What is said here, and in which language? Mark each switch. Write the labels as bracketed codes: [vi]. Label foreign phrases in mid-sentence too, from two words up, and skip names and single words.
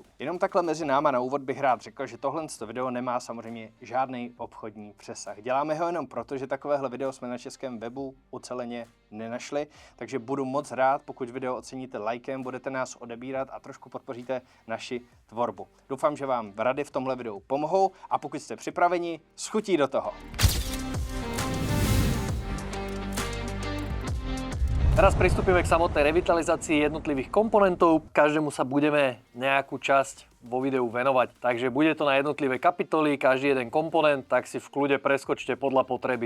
[cs] Jenom takhle mezi náma na úvod bych rád řekl, že tohle video nemá samozřejmě žádný obchodní přesah. Děláme ho jenom proto, že takovéhle video jsme na českém webu uceleně nenašli, takže budu moc rád, pokud video oceníte lajkem, budete nás odebírat a trošku podpoříte naši tvorbu. Doufám, že vám rady v tomhle videu pomohou a pokud jste připraveni, s chutí do toho. [sk] Teraz pristúpime k samotnej revitalizácii jednotlivých komponentov. Každému sa budeme nejakú časť vo videu venovať. Takže bude to na jednotlivé kapitoly, každý jeden komponent, tak si v kľude preskočte podľa potreby.